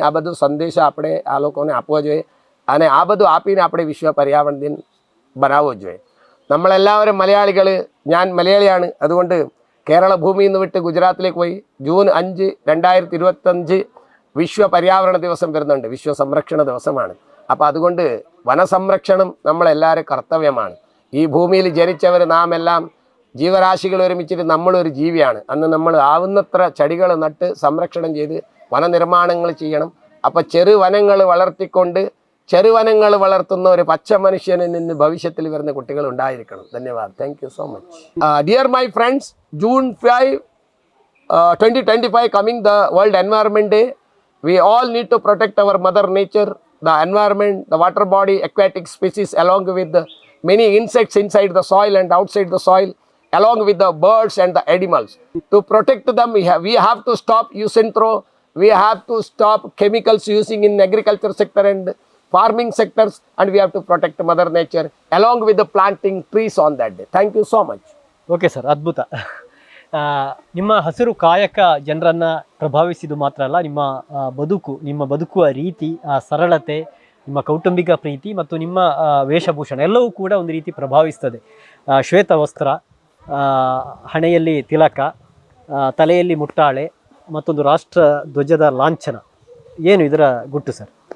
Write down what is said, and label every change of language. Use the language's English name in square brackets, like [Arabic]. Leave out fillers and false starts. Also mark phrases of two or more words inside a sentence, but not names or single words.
[Gujarati] આ બધું સંદેશ આપણે આ લોકોને આપવો જોઈએ અને આ બધું આપીને આપણે વિશ્વ પર્યાવરણ દિન બનાવવો જોઈએ. [Malayalam] നമ്മളെല്ലാവരും മലയാളികൾ, ഞാൻ മലയാളിയാണ്, അതുകൊണ്ട് കേരള ഭൂമിയിൽ നിന്ന് വിട്ട് ഗുജറാത്തിലേക്ക് പോയി ജൂൺ 5 2025 വിശ്വ പര്യാവരണ ദിവസം വരുന്നുണ്ട്. വിശ്വ സംരക്ഷണ ദിവസമാണ്. അപ്പോൾ അതുകൊണ്ട് വനസംരക്ഷണം നമ്മളെല്ലാവരും കർത്തവ്യമാണ്. ഈ ഭൂമിയിൽ ജനിച്ചവർ നാം എല്ലാം ജീവരാശികൾ ഒരുമിച്ചിട്ട് നമ്മളൊരു ജീവിയാണ്. അന്ന് നമ്മൾ ആവുന്നത്ര ചെടികൾ നട്ട് സംരക്ഷണം ചെയ്ത് വനനിർമ്മാണങ്ങൾ ചെയ്യണം. അപ്പോൾ ചെറുവനങ്ങൾ വളർത്തിക്കൊണ്ട് ചെറുവനങ്ങൾ വളർത്തുന്ന ഒരു പച്ച മനുഷ്യനിൽ നിന്ന് ഭവിഷ്യത്തിൽ വരുന്ന കുട്ടികൾ ഉണ്ടായിരിക്കണം. ധന്യവാദം. [English] Thank you so much. Dear my friends, June 5 2025 coming the World Environment Day. We all need to protect our mother nature, the environment, the water body, aquatic species, along with the many insects inside the soil and outside the soil, along with the birds and the animals. To protect them, we have to stop use and throw. We have to stop chemicals using in agriculture sector and farming sectors, and we have to protect mother nature along with the planting trees on that day. Thank you so much. [Kannada] ಓಕೆ ಸರ್, ಅದ್ಭುತ. ನಿಮ್ಮ ಹಸಿರು ಕಾಯಕ ಜನರನ್ನ ಪ್ರಭಾವಿಸಿದ್ದು ಮಾತ್ರ ಅಲ್ಲ, ನಿಮ್ಮ ಬದುಕುವ ರೀತಿ, ಸರಳತೆ, ನಿಮ್ಮ ಕೌಟುಂಬಿಕ ಪ್ರೀತಿ ಮತ್ತು ನಿಮ್ಮ ವೇಷಭೂಷಣ ಎಲ್ಲವೂ ಕೂಡ ಒಂದು ರೀತಿ ಪ್ರಭಾವಿಸ್ತದೆ. ಶ್ವೇತ ವಸ್ತ್ರ, ಹಣೆಯಲ್ಲಿ ತಿಲಕ, ತಲೆಯಲ್ಲಿ ಮುಟ್ಟಾಳೆ, ಮತ್ತೊಂದು ರಾಷ್ಟ್ರ ಧ್ವಜದ ಲಾಂಛನ, ಏನು ಇದರ ಗುಟ್ಟು ಸರ್?